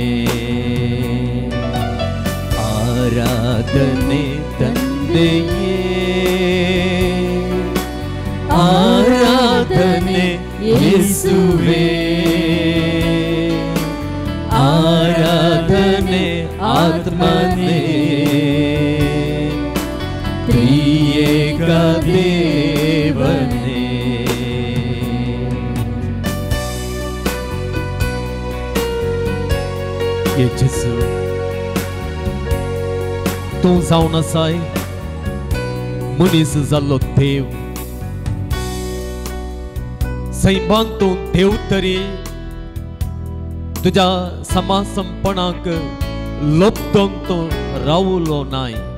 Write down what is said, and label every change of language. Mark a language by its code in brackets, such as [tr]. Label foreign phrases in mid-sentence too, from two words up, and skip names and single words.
[kn] ಆರಾಧನೆ ತಂದೆಯೇ, ಆರಾಧನೆ ಯೇಸುವೇ, ಆರಾಧನೆ ಆತ್ಮನೇ, ತ್ರಿಯೇಕ ದೇವನೇ. [kok] 예수 तू जाऊन असाय मनीस जाल्लो देव, सैमांतून देव तरी तुझ्या समासंपणाक लोपतोन तो रावलो नाय.